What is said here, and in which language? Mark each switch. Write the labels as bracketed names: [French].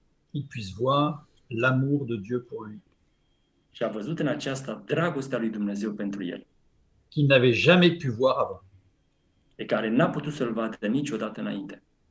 [French] il puisse voir l'amour de Dieu pour lui, [Romanian] Și a văzut în aceasta dragostea lui Dumnezeu pentru el, [French] qu'il n'avait jamais pu voir avant. [Romanian] pe care n-a putut să-l vadă niciodată înainte.